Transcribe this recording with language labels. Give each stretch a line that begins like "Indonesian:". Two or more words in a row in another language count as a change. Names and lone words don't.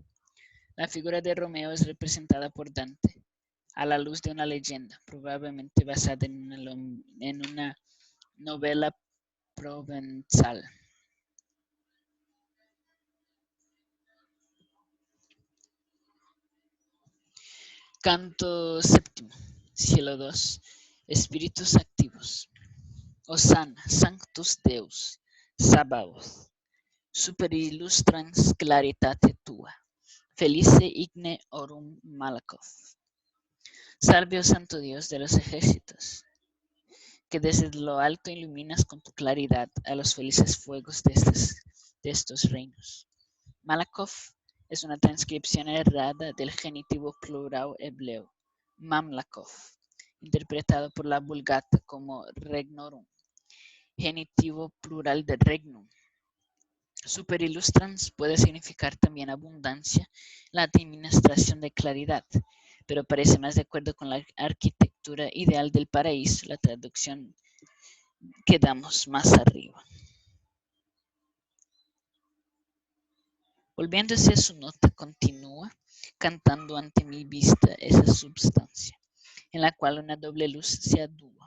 Spanish: La figura de Romeo es representada por Dante, a la luz de una leyenda, probablemente basada en una Novela provenzal. Canto séptimo. Cielo 2. Espíritus activos.
Latin: Hosanna, Sanctus Deus, Sabaoth. Super illustrans claritate tua. Felice igne orum malacoth.
Spanish: Salve, oh Santo Dios de los ejércitos, que desde lo alto iluminas con tu claridad a los felices fuegos de estos reinos. Malakoff es una transcripción errada del genitivo plural hebreo, Mamlakov, interpretado por la Vulgata como regnorum, genitivo plural de regnum.
Latin: Super illustrans
Spanish: puede significar también abundancia, la administración de claridad, pero parece más de acuerdo con la arquitectura ideal del paraíso, la traducción que damos más arriba. Volviéndose a su nota continua, cantando ante mi vista esa substancia, en la cual una doble luz se adúa.